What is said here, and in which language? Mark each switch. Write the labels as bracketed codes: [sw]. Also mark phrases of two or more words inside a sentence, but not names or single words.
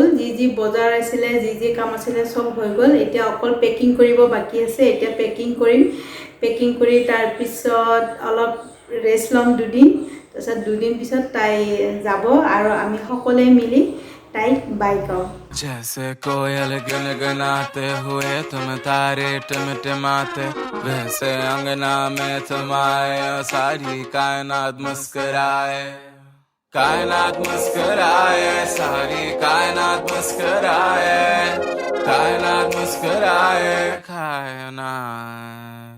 [as] যি বজাৰ আছিলে, যি কাম আছিলে চব হৈ গ'ল। এতিয়া অকল পেকিং কৰিব বাকী আছে। এতিয়া পেকিং কৰিম। পেকিং কৰি তাৰপিছত অলপ ৰেষ্ট ল'ম 2 দিন। তাৰপিছত 2 দিন পিছত তাই যাব আৰু আমি সকলোৱে মিলি তাইক বাই কওঁ। [hi] जैसे कोयल गुनगुनाते हुए तुम तारे टिमटिमाते, वैसे अंगना में तुम आए सारी कायनात मुस्कुराए, कायनात मुस्कुराए, सारी कायनात मुस्कुराए, कायनात मुस्कुराए, कायनात।